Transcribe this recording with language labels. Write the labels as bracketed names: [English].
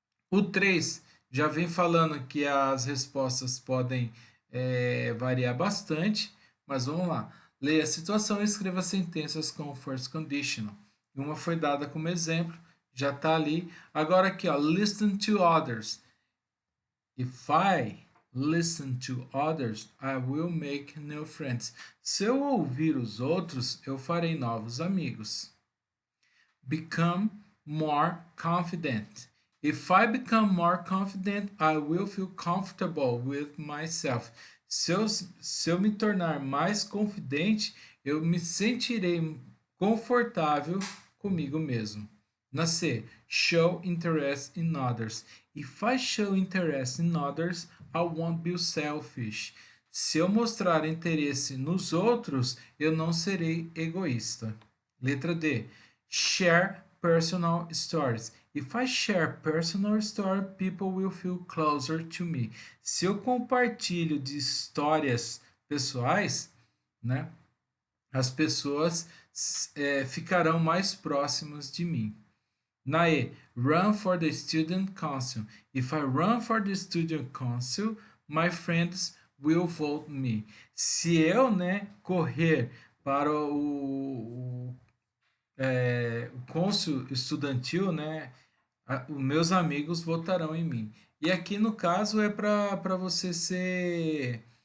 [Portuguese] O 3 já vem falando que as respostas podem variar bastante, mas vamos lá. Leia a situação e escreva sentenças com o first conditional. Uma foi dada como exemplo, já está ali. Agora aqui, ó, [English] listen to others. If I listen to others, I will make new friends. [Portuguese] Se eu ouvir os outros, eu farei novos amigos. [English] Become more confident. If I become more confident, I will feel comfortable with myself. [Portuguese] Se eu me tornar mais confidente, eu me sentirei confortável comigo mesmo. Na C, [English] show interest in others. If I show interest in others, I won't be selfish. [Portuguese] Se eu mostrar interesse nos outros, eu não serei egoísta. Letra D, [English] share personal stories. If I share personal story, people will feel closer to me. [Portuguese] Se eu compartilho de histórias pessoais, né, as pessoas ficarão mais próximas de mim. Na E, [English] run for the student council. If I run for the student council, my friends will vote me. [Portuguese] Se eu, né, correr para o cônsul estudantil, né, os meus amigos votarão em mim. E aqui no caso é para você ser.